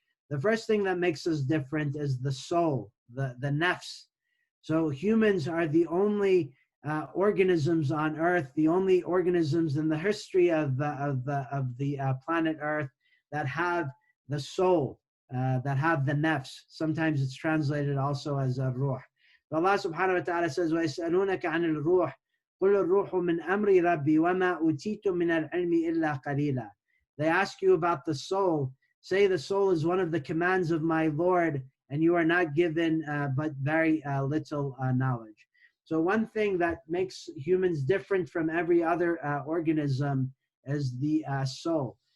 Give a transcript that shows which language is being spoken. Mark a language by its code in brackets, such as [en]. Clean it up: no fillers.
[en] The first thing that makes us different is the soul, the nafs. So humans are the only organisms on Earth, the only organisms in the history of the planet Earth that have the soul, that have the nafs. Sometimes it's translated also as a ruh. But Allah subhanahu wa ta'ala says, [ar] وَيَسْأَلُونَكَ عَنِ الْرُوحِ قُلُ الرُّوحُ مِنْ أَمْرِ رَبِّي وَمَا أُوتِيتُ مِنَ الْعِلْمِ إِلَّا قَلِيلًا. [en] They ask you about the soul. Say the soul is one of the commands of my Lord, and you are not given but very little knowledge. So one thing that makes humans different from every other organism is the soul.